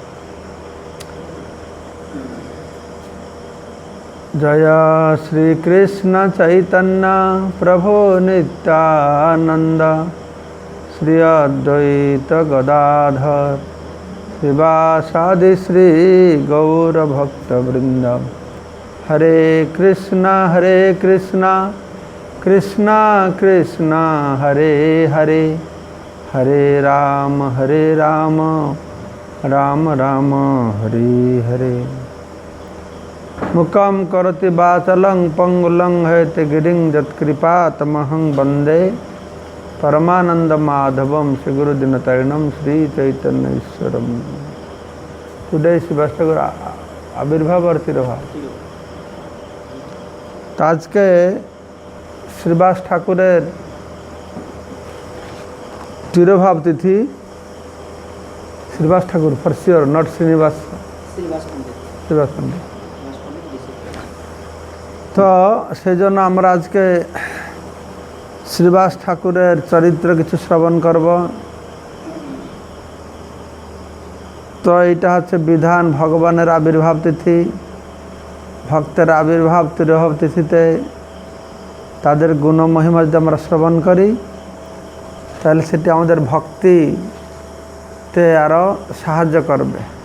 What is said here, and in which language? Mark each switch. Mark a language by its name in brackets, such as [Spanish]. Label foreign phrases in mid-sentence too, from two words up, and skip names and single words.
[Sanskrit] जय श्री कृष्ण चैतन्य प्रभु नित्यानंद श्री अद्वैत गदाधर श्रीवासादि श्री गौरभक्तवृंद। हरे कृष्णा कृष्णा कृष्णा हरे हरे, हरे राम राम राम हरे हरे। मुखं करोति वाचालं पंगुलं हैतगिरिं यत्कृपातमहं वन्दे परमानन्दमाधवं श्रीगुरुदिनतरणं श्रीचैतन्यईश्वरम्। [Hindi] टुडे शिवाष्टकर आविर्भाव और तिरुभाव। तो आज के श्रीवास ठाकुरेर तिरुभाव तिथि। [English] श्रीवास ठाकुर for sure, not श्रीनिवास, श्रीवास पंडित। [Bangla] तो से जন্য আমরা আজকে শ্রীবাস ঠাকুরের চরিত্র কিছু শ্রবণ করব। তো এটা হচ্ছে বিধান ভগবানের আবির্ভাব তিথি। ভক্তের আবির্ভাব তিরোভাব তিথিতে তাদের গুণ মহিমা যদি আমরা শ্রবণ করি তাহলে সেটি আমাদের ভক্তিতে আরও সাহায্য করবে।